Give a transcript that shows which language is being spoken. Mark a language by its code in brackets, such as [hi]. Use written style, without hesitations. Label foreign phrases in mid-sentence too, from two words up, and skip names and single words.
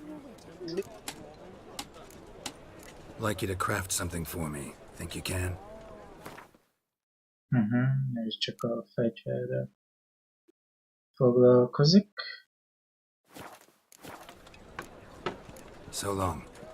[en] Like you to craft something for me. Think you can? [hu] Ez csak a fegyverrel foglalkozik. [en] So long.